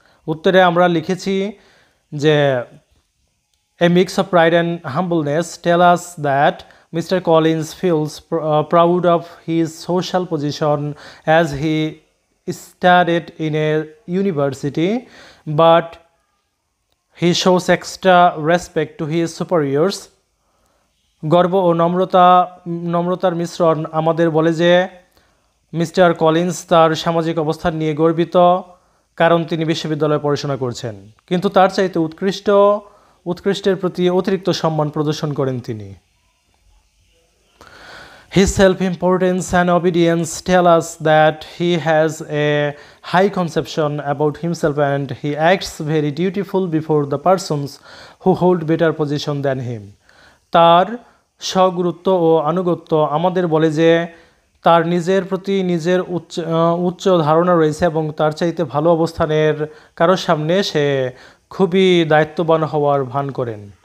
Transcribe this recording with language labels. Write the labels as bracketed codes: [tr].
[bn] উত্তরে আমরা লিখেছি যে [en] a mix of pride and humbleness tell us that Mr. Collins feels proud of his social position as he studied in a university, but he shows extra respect to his superiors. [bn] গর্ব ও নম্রতার মিশ্রণ আমাদের বলে যে mister Collins তার সামাজিক অবস্থান নিয়ে গর্বিত, কারণ তিনি বিশ্ববিদ্যালয়ে পড়াশোনা করছেন, কিন্তু তার চাইতে উৎকৃষ্টের প্রতি অতিরিক্ত সম্মান প্রদর্শন করেন তিনি। [en] His self-importance and obedience tell us that he has a high conception about himself and he acts very dutiful before the persons who hold better position than him. [bn] তার স্বগুরুত্ব ও আনুগত্য আমাদের বলে যে তার নিজের প্রতি নিজের উচ্চ ধারণা রয়েছে এবং তার চাইতে ভালো অবস্থানের কারোর সামনে সে খুবই দায়িত্ববান হওয়ার ভান করেন।